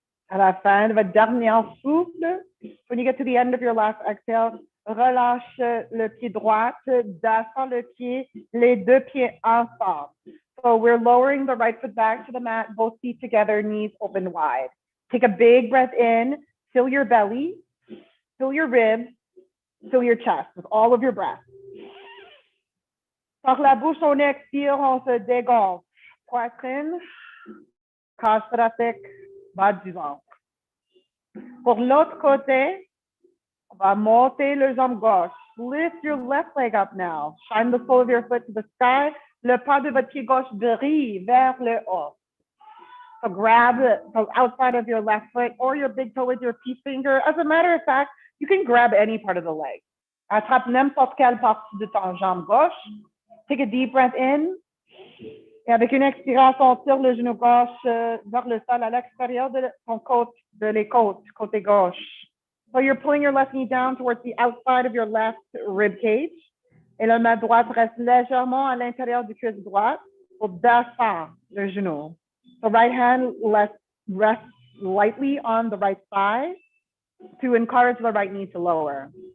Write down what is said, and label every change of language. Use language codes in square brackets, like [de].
[fr] À la fin de votre dernière souffle, [en] when you get to the end of your last exhale, [fr] relâche le pied droit, descends le pied, les deux pieds ensemble. [en] So we're lowering the right foot back to the mat, both feet together, knees open wide. Take a big breath in, fill your belly, fill your ribs, fill your chest with all of your breath. [fr] Par la bouche, on expire, on se dégonfle. Poitrine, cage thoracique, bas du ventre. Pour l'autre côté, on va monter le jambe gauche. [en] Lift your left leg up now. Shine the sole of your foot to the sky. [fr] Le pas de votre pied gauche brille vers le haut. [en] So grab the outside of your left foot or your big toe with your peace finger. As a matter of fact, you can grab any part of the leg. [fr] Attrape n'importe quelle partie de ton jambe gauche. [en] Take a deep breath in. [fr] Et avec une expiration, tire le genou gauche vers le sol à l'extérieur de ton côté gauche. [en] So you're pulling your left knee down towards the outside of your left rib cage. [fr] Et la main droite reste légèrement à l'intérieur du cuisse droite pour descendre le genou. [en] The right hand rests lightly on the right thigh to encourage the right knee to lower.